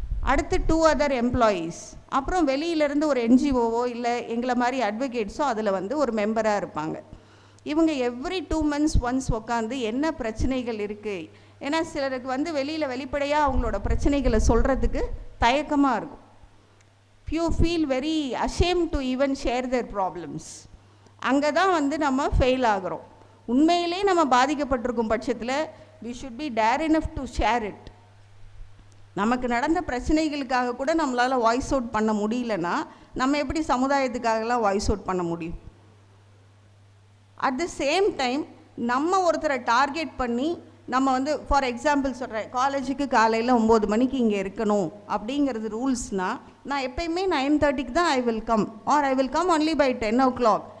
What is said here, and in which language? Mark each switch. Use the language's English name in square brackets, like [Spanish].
[Tamil] அடுத்து 2 other employees, அப்புறம் வெளியிலேருந்து ஒரு என்ஜிஓவோ இல்லை எங்களை மாதிரி அட்வொகேட்ஸோ அதில் வந்து ஒரு மெம்பராக இருப்பாங்க. இவங்க எவ்ரி 2 months ஒன்ஸ் உட்காந்து என்ன பிரச்சனைகள் இருக்குது, ஏன்னா சிலருக்கு வந்து வெளிப்படையாக அவங்களோட பிரச்சனைகளை சொல்கிறதுக்கு தயக்கமாக இருக்கும். [English] few feel very ashamed to even share their problems. [Tamil] அங்கே தான் வந்து நம்ம ஃபெயில் ஆகிறோம். உண்மையிலே நம்ம பாதிக்கப்பட்டிருக்கும் பட்சத்தில் [English] we should be dare enough to share it. [Tamil] நமக்கு நடந்த பிரச்சனைகளுக்காக கூட நம்மளால் வாய்ஸ் அவுட் பண்ண முடியலன்னா நம்ம எப்படி சமுதாயத்துக்காகலாம் வாய்ஸ் அவுட் பண்ண முடியும்? அட் த சேம் டைம் நம்ம ஒருத்தரை டார்கெட் பண்ணி நம்ம வந்து ஃபார் எக்ஸாம்பிள் சொல்கிறேன், காலேஜுக்கு காலையில் 9 மணிக்கு இங்கே இருக்கணும் அப்படிங்கிறது ரூல்ஸ்னால் நான் எப்பயுமே 9:30க்கு தான் [English] I will come, or I will come only by 10 o'clock.